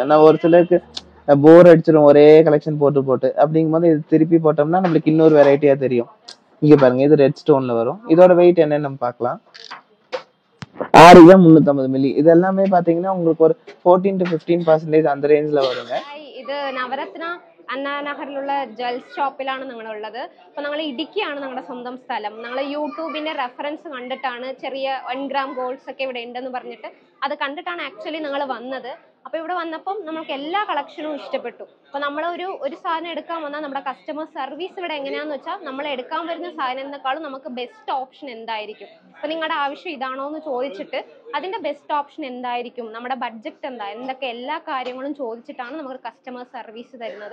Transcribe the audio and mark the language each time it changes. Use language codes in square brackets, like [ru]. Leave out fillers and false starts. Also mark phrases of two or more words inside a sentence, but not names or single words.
[ta] நான் ஒரு சிலருக்கு போர் அடிச்சிடும் ஒரே கலெக்ஷன் போட்டு போட்டு. அப்படிங்கும் போது இது திருப்பி போட்டோம்னா நம்மளுக்கு இன்னொரு வெரைட்டியா தெரியும். இங்க பாருங்க, இது ரெட் ஸ்டோன்ல வரும். இதோட வெயிட் என்னன்னு நம்ம பார்க்கலாம். 6 கிராம் 350 மில்லி. இது எல்லாமே பாத்தீங்கன்னா உங்களுக்கு ஒரு 14 to 15% அந்த ரேஞ்ச்ல வருங்க. [ml] இது நவரத்னா അണ്ണാ നഗറിലുള്ള ജ്വൽസ് ഷോപ്പിലാണ് ഞങ്ങളുള്ളത്. അപ്പോൾ ഞങ്ങൾ ഇടുക്കിയാണ് ഞങ്ങളുടെ സ്വന്തം സ്ഥലം. ഞങ്ങൾ യൂട്യൂബിൻ്റെ റെഫറൻസ് കണ്ടിട്ടാണ് ചെറിയ 1 ഗ്രാം ഗോൾഡ്സ് ഒക്കെ ഇവിടെ ഉണ്ടെന്ന് പറഞ്ഞിട്ട് അത് കണ്ടിട്ടാണ് ആക്ച്വലി ഞങ്ങൾ വന്നത്. അപ്പോൾ ഇവിടെ വന്നപ്പം നമുക്ക് എല്ലാ കളക്ഷനും ഇഷ്ടപ്പെട്ടു. അപ്പോൾ നമ്മൾ ഒരു സാധനം എടുക്കാൻ വന്നാൽ നമ്മുടെ കസ്റ്റമർ സർവീസ് ഇവിടെ എങ്ങനെയാണെന്ന് വെച്ചാൽ നമ്മൾ എടുക്കാൻ വരുന്ന സാധനത്തെക്കാളും നമുക്ക് ബെസ്റ്റ് ഓപ്ഷൻ എന്തായിരിക്കും, അപ്പോൾ നിങ്ങളുടെ ആവശ്യം ഇതാണോ എന്ന് ചോദിച്ചിട്ട് അതിൻ്റെ ബെസ്റ്റ് ഓപ്ഷൻ എന്തായിരിക്കും, നമ്മുടെ ബഡ്ജറ്റ് എന്താ, എന്തൊക്കെ എല്ലാ കാര്യങ്ങളും ചോദിച്ചിട്ടാണ് നമുക്ക് കസ്റ്റമർ സർവീസ് തരുന്നത്.